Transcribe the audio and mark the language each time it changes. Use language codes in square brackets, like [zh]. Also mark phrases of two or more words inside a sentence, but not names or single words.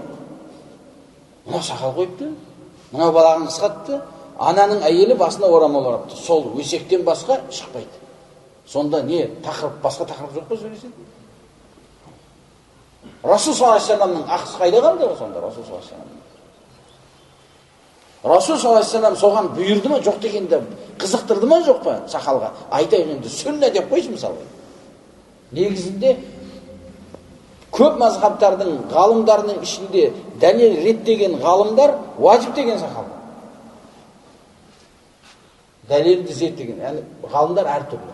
[kk] Мына сақал қойыпты, мына балағын қысқатты, ананың әйелі басына орамал орапты. Сол өсектен басқа шықпайды. Сонда не, басқа тақырып жоқ па сөйлеседі? Расул [ar] صلى الله عليه وسلم [kk] ақысы қайда қалды ғой сонда Расул [ar] صلى الله عليه وسلم? [kk] Расул [ar] صلى الله عليه وسلم [kk] соған бұйырды ма, жоқ дегенде қызықтырды ма, жоқ па сақалға? Айтайын енді сүнна деп қойшы мысалы. Негізінде көп мазхабтардың ғалымдарының ішінде дәлел реттеген ғалымдар уажип деген сақал. Дәлелді зерттеген, яғни ғалымдар әртүрлі.